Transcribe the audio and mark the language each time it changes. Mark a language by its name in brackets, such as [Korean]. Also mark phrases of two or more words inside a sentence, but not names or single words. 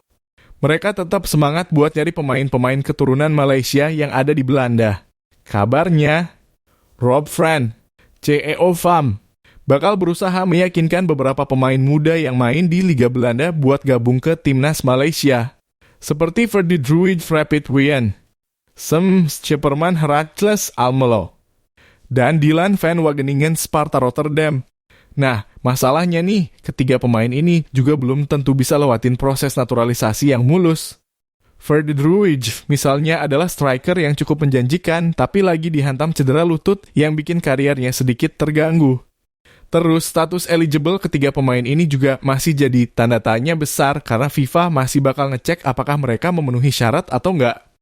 [Indonesian] Mereka tetap semangat buat nyari pemain-pemain keturunan Malaysia yang ada di Belanda. Kabarnya, Rob Friend, CEO FAM, bakal berusaha meyakinkan beberapa pemain muda yang main di Liga Belanda buat gabung ke timnas Malaysia. Seperti Ferdy Druid Rapid Wien, Sam Schepperman Heracles Almelo, dan Dylan van Wageningen Sparta Rotterdam. Nah, masalahnya nih, ketiga pemain ini juga belum tentu bisa lewatin proses naturalisasi yang mulus. Ferdy Druid misalnya adalah striker yang cukup menjanjikan tapi lagi dihantam cedera lutut yang bikin karirnya sedikit terganggu. Terus status eligible ketiga pemain ini juga masih jadi tanda tanya besar karena FIFA masih bakal ngecek apakah mereka memenuhi syarat atau enggak.